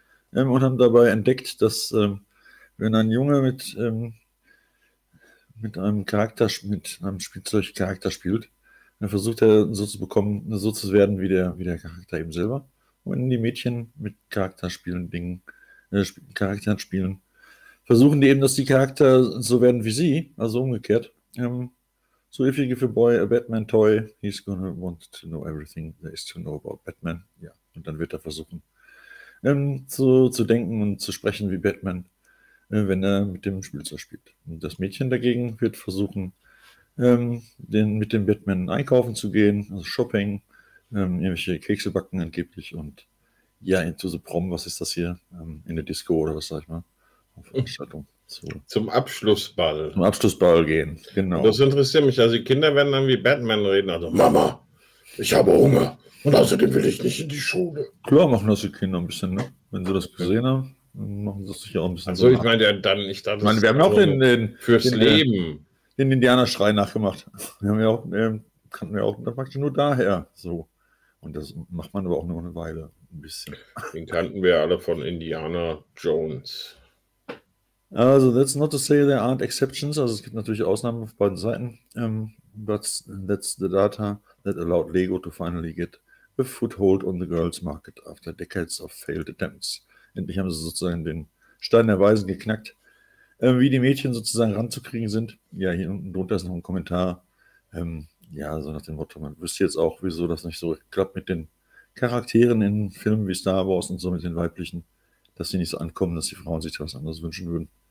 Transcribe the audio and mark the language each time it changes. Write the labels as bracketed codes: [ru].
[de] Und haben dabei entdeckt, dass wenn ein Junge mit einem Spielzeugcharakter spielt, dann versucht er so zu bekommen, so zu werden wie der Charakter eben selber. Und wenn die Mädchen mit Charakteren spielen, versuchen die eben, dass die Charakter so werden wie sie, also umgekehrt. [en] So if you give a boy a Batman toy, he's gonna want to know everything there is to know about Batman. [de] Ja, und dann wird er versuchen, zu denken und zu sprechen wie Batman, wenn er mit dem Spielzeug spielt. Und das Mädchen dagegen wird versuchen, mit dem Batman einkaufen zu gehen, also Shopping, irgendwelche Kekse backen angeblich und ja, [en] into the Prom, [de] was ist das hier, in der Disco oder was sag ich mal, auf Veranstaltung. Zum Abschlussball. Zum Abschlussball gehen, genau. Das interessiert mich. Also die Kinder werden dann wie Batman reden. Also Mama, ich habe Hunger. Und außerdem will ich nicht in die Schule. Klar machen das die Kinder ein bisschen, ne? Wenn sie das gesehen haben. machen sie sich auch ein bisschen. Also ich meine, wir haben ja auch den fürs Leben den Indianerschrei nachgemacht. Wir haben ja auch, kannten wir auch, das macht nur daher so. Und das macht man aber auch nur eine Weile ein bisschen. Den kannten wir alle von Indiana Jones. [en] Also that's not to say there aren't exceptions. [de] Also es gibt natürlich Ausnahmen auf beiden Seiten. [en] But that's the data that allowed Lego to finally get a foothold on the girls' market after decades of failed attempts. [de] Endlich haben sie sozusagen den Stein der Weisen geknackt, wie die Mädchen sozusagen ranzukriegen sind. Ja, hier unten drunter ist noch ein Kommentar. Ja, so nach dem Motto, man wüsste jetzt auch, wieso das nicht so klappt mit den Charakteren in Filmen wie Star Wars und so mit den weiblichen, dass sie nicht so ankommen, dass die Frauen sich da was anderes wünschen würden.